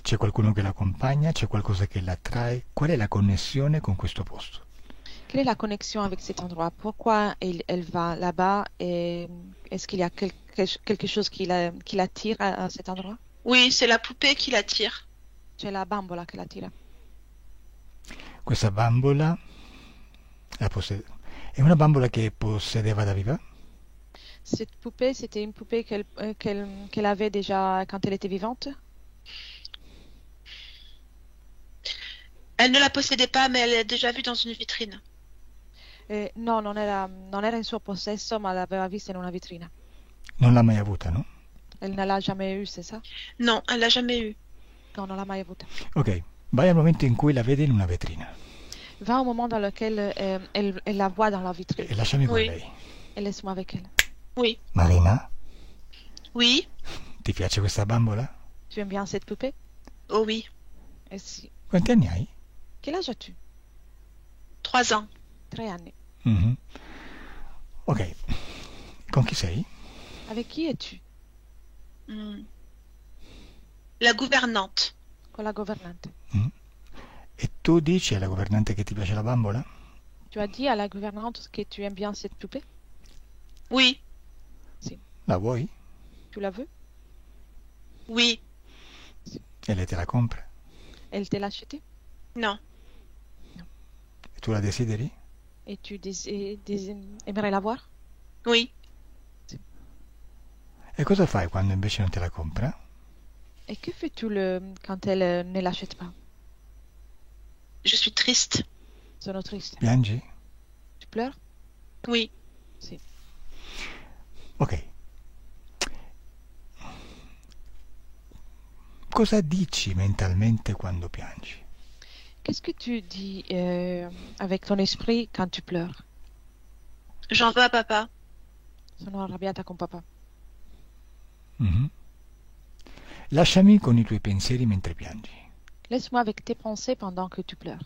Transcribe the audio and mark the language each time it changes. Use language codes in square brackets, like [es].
[it] C'è qualcuno che l'accompagna? C'è qualcosa che la attrae? Qual è la connessione con questo posto? [fr] Quelle est la connexion avec cet endroit? Pourquoi elle va là-bas et est-ce qu'il y a quelque chose qui l'attire à cet endroit? Oui, c'est la poupée qui l'attire. [it] C'è la bambola che l'attira. Questa bambola è una bambola che possedeva da viva? [fr] Cette poupée, c'était une poupée qu'elle avait déjà quand elle était vivante? Elle ne la possédait pas, mais elle l'a déjà vue dans une vitrine. [it] No, non era in suo possesso, ma l'aveva vista in una vetrina. Non l'ha mai avuta, no? [fr] Elle ne l'a jamais eue, c'est ça? Non, elle l'a jamais eue. [it] Non, non l'a mai avuta. Ok, vai al momento in cui la vede in una vetrina [fr] Va au moment dans lequel elle la voit dans la vitrine [it] e lasciami con [fr] Oui. [it] lei. [fr] et laisse-moi avec elle. Oui. [it] Marina, [fr] Oui. [it] ti piace questa bambola? [fr] Tu aimes bien cette poupée? Oh oui. Et si. [it] Quanti anni hai? [fr] Quel âge as-tu? 3 ans. [it] 3 anni. Mhm. Ok, con chi sei? [fr] Avec qui es-tu? Hmm. La gouvernante. [it] Con la governante. Mm. E tu dici alla governante che ti piace la bambola? [fr] Tu as dit à la gouvernante que tu aimes bien cette poupée? Oui. [it] La vuoi? [fr] Tu la veux? Oui. [it] E lei te la compra? [fr] Elle te l'a achetée? Non. [it] E tu la desideri? [fr] Et tu aimerais la voir? Oui. [it] E cosa fai quando invece non te la compra? [fr] Et que fais-tu quand elle ne l'achète pas? Je suis triste. [it] Sono triste. Piangi? [fr] Tu pleures? Oui. [it] Sì. Ok. Cosa dici mentalmente quando piangi? [fr] Qu'est-ce que tu dis avec ton esprit quand tu pleures? J'en veux à papa. [it] Sono arrabbiata con papà. Mhm. Lasciami con i tuoi pensieri mentre piangi. [fr] Laisse-moi avec tes pensées pendant que tu pleures.